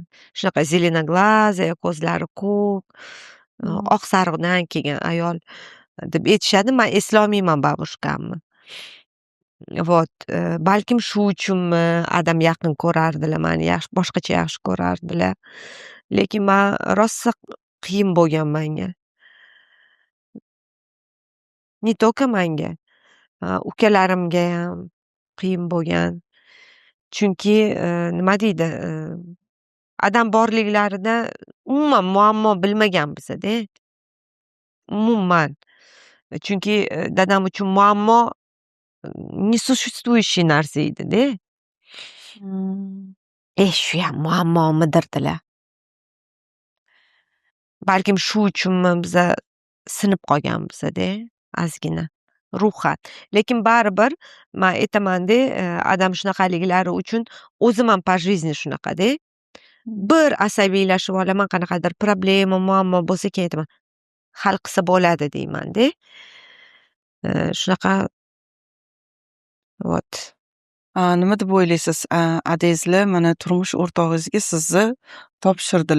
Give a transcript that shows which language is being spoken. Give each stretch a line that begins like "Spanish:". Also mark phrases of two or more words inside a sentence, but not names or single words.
Uzbek: Shunaqa zelenoglazaya, ko'zlari ko'k, oq sariqdan kelgan ayol deb aytishadi. Men eslolmayman babushkamni. Balkim shu uchunmi adam yaqin ko'rardilar, meni boshqacha yaxshi ko'rardilar. Lekin men rossa qiyin bo'lgan menga.
Russian: Не только
Uzbek: menga, ukalarimga ham qiyin bo'lgan. Chunki nima deydi, adam borliklarida umuman muammo bilmagan biz-da. Umuman. Chunki dadam uchun muammo несуществующий narsa edi-da. Shu ham muammomidirdilar. Balkim shu uchunmi biza sinib qolganmiz-da, ozgina ruhan. Lekin baribir men aytaman-da, adam shunaqaliklari uchun o'zim ham
Russian: по жизни
Uzbek: shunaqa-da. Bir asabiylashib olaman, qanaqadir problema, muammo bo'lsa keyin aytaman, hal qilsa bo'ladi deyman-da. Shunaqa nima deb o'ylaysiz? Adezlar mana turmush o'rtog'ingizga sizni topshirdilar.